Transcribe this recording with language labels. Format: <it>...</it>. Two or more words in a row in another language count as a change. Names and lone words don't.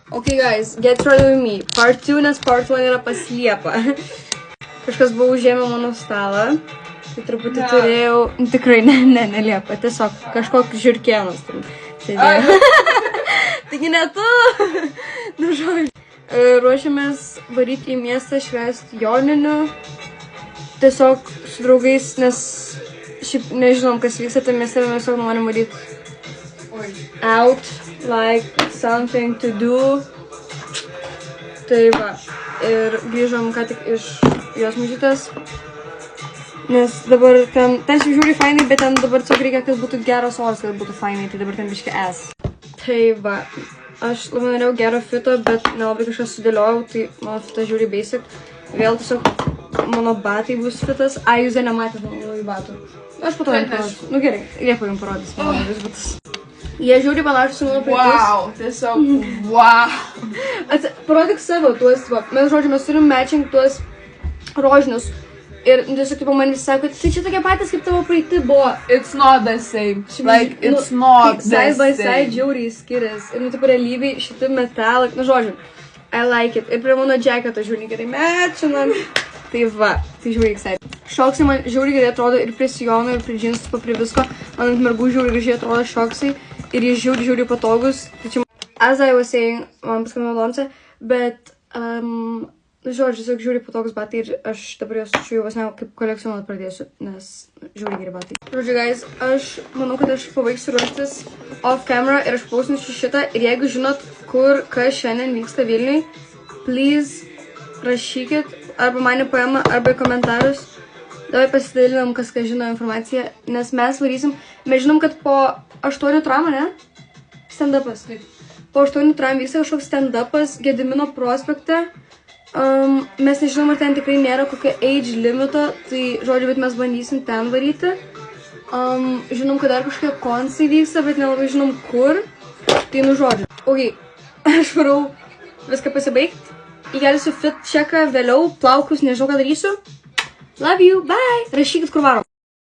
<en>Okay guys, get ready with me. Part 2,</en> <lt>nes part 1 yra pas Liepą. Kažkas buvo užėmę mano stalą. Tai truputį turėjau... Tikrai, ne Liepa. Tiesiog kažkoks žiurkėnas. Taigi ne tu. Nu žodžiu. Ruošiamės varyti į miestą švęsti joninių. Tiesiog su draugais, nes šiaip nežinom, kas vyksta tam mieste, mes tiesiog norim varyti</lt> <en>out, like something to do.</en> <lt>Tai va, ir grįžom ką tik iš jos mažytės. Nes dabar ten šiaip žiūri fainai, bet ten dabar tiesiog reikia, kad būtų geras oras, kad būtų fainai, tai dabar ten biškai es. Tai va, aš labai norėjau gero fito, bet nelabai kažkas sudėliojau, tai mano fitas žiūri basic. Vėl tiesiog mano batai bus fitas. Jūs dar nematėte mano batų. Aš po to jums parodysiu. Nu gerai, Liepa jums parodys mano vis batus. Jie žiūri panašus su mano praeitis. Wow, tiesiog wow. Parodyk savo tuos, va. Mes turim matching tuos rožinius. Ir tiesiog tipo man visi sako, tai čia tokie patys kaip tavo praeiti buvo.</lt> <en>It's not the same. Like, it's not the same. Side by side</en> <lt>žiauriai skiriasi. Ir tipo realybėj šiti metalai, žodžiu,</lt> <en>I like it.</en> <lt>Ir prie mano džeketo žiūri gerai matchinam. Tai va, tai žiūri excited. Šoksai man žiauri gerai atrodo ir prie sijonų, ir prie džinsų, prie visko. Man ant mergų žiauri gražiai atrodo šoksai. Ir jie žiauri patogus. Tai čia,</lt> <en>as I was saying,</en> <lt>man paskambino Lonce, bet, žodžiu, tiesiog žiauri patogus batai ir aš dabar jos čia jau vos ne kaip kolekcionuot pradėsiu, nes žiauri geri batai. Žodžiu, guys, aš manau, kad aš pabaigsiu ruoštis</lt> <en>off camera</en> <lt>ir aš pausinsiu šitą. Ir jeigu žinot, kur, kas šiandien vyksta Vilniui, please rašykit arba mane paima, arba į komentarus. Davai pasidalinam, kas žino informaciją, nes mes varysim. Mes žinom, kad po 8 tramų, ne? Stand-upas. Po 8 tramų vyksta kažkoks stand-upas Gedimino prospekte. Mes nežinom, ar ten tikrai nėra kokio age limito, tai žodžiu, bet mes bandysim ten varyti. Žinom, kad dar kažkokie konsai vyksta, bet nelabai žinom kur. Tai nu žodžiu. Ok, aš varau viską pasibaigt. Įkelsiu fit čeką vėliau, plaukus, nežinau ką darysiu.</lt> <en>Love you, bye!</en> <lt>Rašykit, kur varom.</lt>